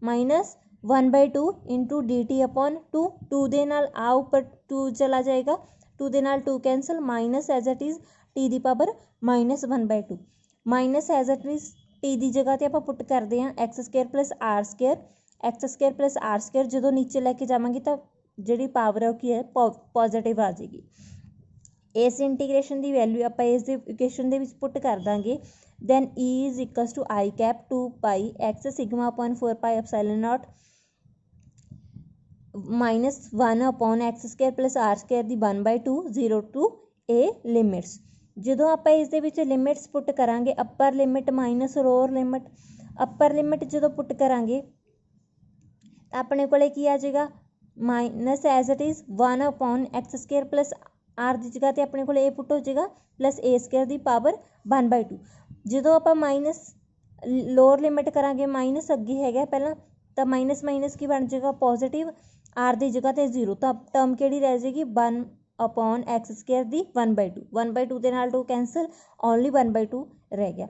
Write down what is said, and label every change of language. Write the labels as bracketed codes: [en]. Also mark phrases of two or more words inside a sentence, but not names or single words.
[pa] -1/2 [en] into dt upon [pa] 2 ਦੇ ਨਾਲ ਆ ਉੱਪਰ 2 ਚਲਾ ਜਾਏਗਾ, 2 ਦੇ ਨਾਲ 2 ਕੈਂਸਲ, [en] minus as it is t [pa] ਦੀ ਪਾਵਰ -1/2 [en] minus as it is t [pa] ਦੀ ਜਗ੍ਹਾ 'ਤੇ ਆਪਾਂ ਪੁੱਟ ਕਰਦੇ ਹਾਂ [en] x square plus r square, [pa] ਜਦੋਂ ਨੀਚੇ ਲੈ ਕੇ ਜਾਵਾਂਗੇ ਤਾਂ ਜਿਹੜੀ ਪਾਵਰ ਹੈ ਉਹ ਕੀ ਹੈ ਪੋਜ਼ੀਟਿਵ ਆ ਜਾਏਗੀ। ਇਸ ਇੰਟੀਗ੍ਰੇਸ਼ਨ ਦੀ ਵੈਲਿਊ ਆਪਾਂ ਇਸ ਦੇ ਇਕੁਏਸ਼ਨ ਦੇ ਵਿੱਚ ਪੁੱਟ ਕਰ ਦਾਂਗੇ, [en] then E is equals to I cap 2 pi x sigma upon 4 pi epsilon naught -1 upon x square plus r square ਦੀ 1/2 0 to a limits। [pa] ਜਦੋਂ ਆਪਾਂ ਇਸ ਦੇ ਵਿੱਚ ਲਿਮਿਟਸ ਪੁੱਟ ਕਰਾਂਗੇ, [en] upper limit minus lower limit, upper limit [pa] ਜਦੋਂ ਪੁੱਟ ਕਰਾਂਗੇ ਤਾਂ ਆਪਣੇ ਕੋਲੇ ਕੀ ਆ ਜਾਏਗਾ [en] minus as it is 1 upon x square plus r [pa] ਦੀ ਜਗ੍ਹਾ 'ਤੇ ਆਪਣੇ ਕੋਲ a ਪੁੱਟ ਹੋ ਜਾਏਗਾ [en] plus a square [pa] ਦੀ ਪਾਵਰ 1/2। ਜਦੋਂ ਆਪਾਂ [en] minus lower limit [pa] ਕਰਾਂਗੇ, ਮਾਈਨਸ ਅੱਗੇ ਹੈਗਾ ਪਹਿਲਾਂ, ਤਾਂ [en] minus minus [pa] ਕੀ ਬਣ ਜਾਏਗਾ ਪੋਜ਼ੀਟਿਵ, ਆਰ ਦੀ ਜਗ੍ਹਾ 'ਤੇ 0, ਤਾਂ ਟਰਮ ਕਿਹੜੀ ਰਹਿ ਜਾਏਗੀ [en] 1 upon x square [pa] ਦੀ 1/2 ਦੇ ਨਾਲ 2 ਕੈਂਸਲ, ਓਨਲੀ 1/2 ਰਹਿ ਗਿਆ।